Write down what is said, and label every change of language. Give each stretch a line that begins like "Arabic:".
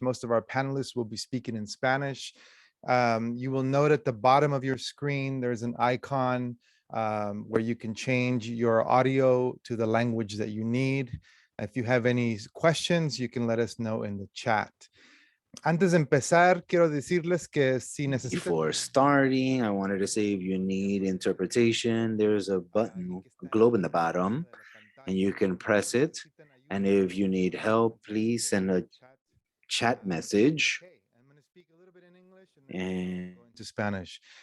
English: Most of our panelists will be speaking in Spanish. You will note at the bottom of your screen, there's an icon where you can change your audio to the language that you need. If you have any questions, you can let us know in the chat.
Spanish: Antes de empezar, quiero decirles que si necesitan...
English: Before starting, I wanted to say if you need interpretation, there's a button, a globe in the bottom, and you can press it. And if you need help, please send a chat message. I'm going to speak a little bit in English and go into Spanish.